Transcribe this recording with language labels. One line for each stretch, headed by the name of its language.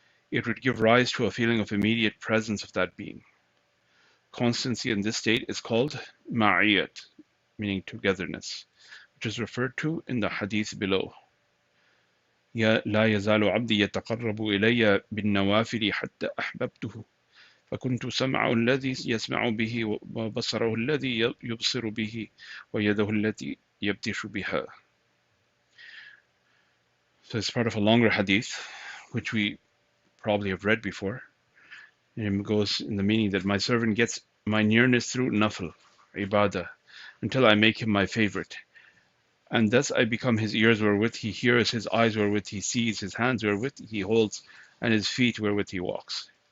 English: It would give rise to a feeling of immediate presence of that being. Constancy in this state is called ma'iyat, meaning togetherness, which is referred to in the hadith below.
Arabic: لا يزال عبدي يتقرب إلي بالنوافل حتى أحببته فكنت سمعه الذي يسمع به وبصره الذي يبصر به ويده التي يبطش بها.
English: So it's part of a longer hadith, which we probably have read before. And it goes in the meaning that my servant gets my nearness through nafl, ibadah, until I make him my favorite. And thus I become his ears wherewith he hears, his eyes wherewith he sees, his hands wherewith he holds, and his feet wherewith he walks.